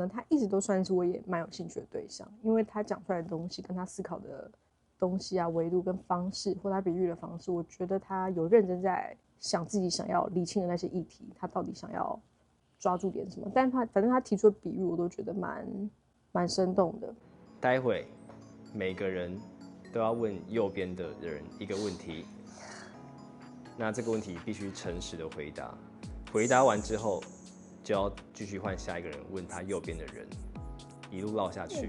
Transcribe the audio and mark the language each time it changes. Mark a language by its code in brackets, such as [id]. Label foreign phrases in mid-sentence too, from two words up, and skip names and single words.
[zh] 他一直都算是我也蠻有興趣的對象，因為他講出來的東西跟他思考的東西啊、維度跟方式，或他比喻的方式，我覺得他有認真在想自己想要理清的那些議題，他到底想要抓住點什麼。但反正他提出的比喻，我都覺得蠻生動的。待會每個人都要問右邊的人一個問題，那這個問題必須誠實的回答，回答完之後就要繼續換下一個人問他右邊的人，一路繞下去。